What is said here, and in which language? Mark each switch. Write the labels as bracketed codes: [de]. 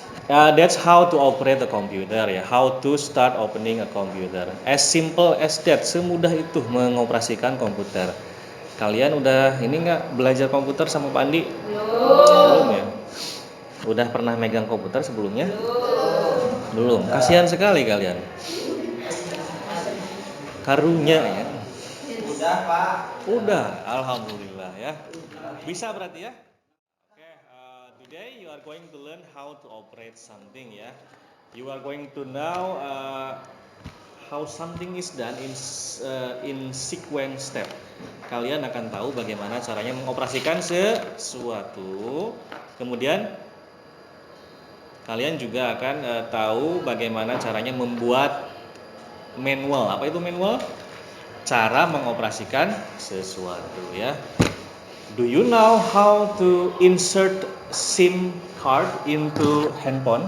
[en] That's how to operate a computer ya. How to start opening a computer. As simple as that. [id] Semudah itu mengoperasikan komputer. Kalian udah ini nggak belajar komputer sama Pak Andi? Belum ya? Udah pernah megang komputer sebelumnya? Belum. Kasihan sekali kalian. [su] Karunya ya. [id] Udah, Pak. Udah, alhamdulillah ya. Bisa berarti ya? [en] Oke, today you are going to learn how to operate something ya. You are going to know how something is done in sequence step. [id] Kalian akan tahu bagaimana caranya mengoperasikan sesuatu. Kemudian kalian juga akan tahu bagaimana caranya membuat manual. Apa itu manual? Cara mengoperasikan sesuatu ya. [en] Do you know how to insert SIM card into handphone?